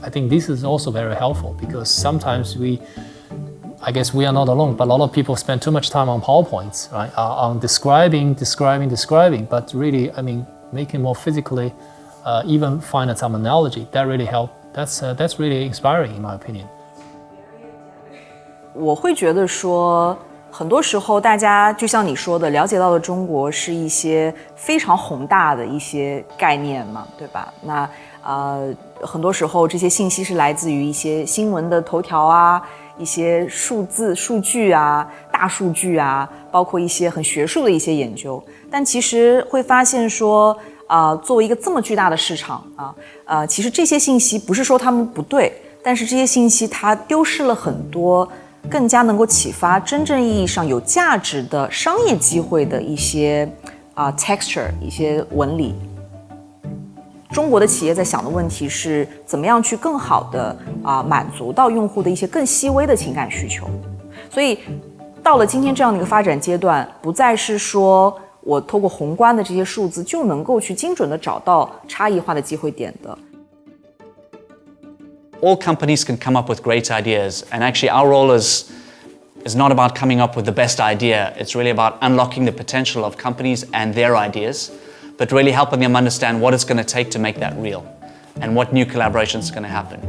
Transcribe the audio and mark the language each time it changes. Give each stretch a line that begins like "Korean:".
English: I think this is also very helpful because sometimes I guess we are not alone, but a lot of people spend too much time on PowerPoints, right? On describing, but really, making more physically, even find some analogy, that really help. That's really inspiring in my opinion.
Chinese: 我会觉得说，很多时候大家就像你说的，了解到的中国是一些非常宏大的一些概念嘛，对吧？那很多时候这些信息是来自于一些新闻的头条啊。一些数字、数据啊、大数据啊，包括一些很学术的一些研究，但其实会发现说，作为一个这么巨大的市场其实这些信息不是说他们不对，但是这些信息它丢失了很多更加能够启发真正意义上有价值的商业机会的一些texture， 一些纹理。中国的企业在想的问题是怎么样去更好的满足到用户的一些更细微的情感需求，所以到了今天这样的一个发展阶段，不再是说我透过宏观的这些数字就能够去精准的找到差异化的机会点的。
English: All companies can come up with great ideas, and actually our role is not about coming up with the best idea. It's really about unlocking the potential of companies and their ideas, but really helping them understand what it's going to take to make that real and what new collaborations are going to happen.